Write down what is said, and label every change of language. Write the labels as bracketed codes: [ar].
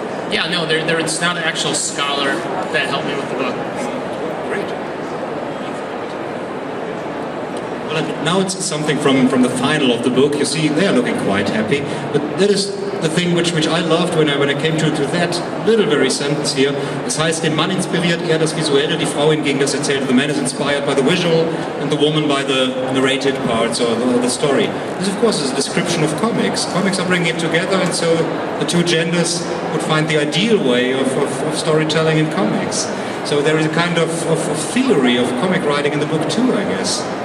[en] Yeah, no, it's not an actual scholar that helped me with the book. Great. Well, now it's something from the final of the book. You see, they are looking quite happy. But that is the thing which I loved when I came to that little very sentence here. [de] Das heißt, den Mann inspiriert eher das Visuelle, die Frau hingegen das Erzählte. [en] The man is inspired by the visual and the woman by the narrated parts or the story. This, of course, is a description of comics. Comics are bringing it together, and so the two genders would find the ideal way of storytelling in comics. So there is a kind of theory of comic writing in the book too, I guess.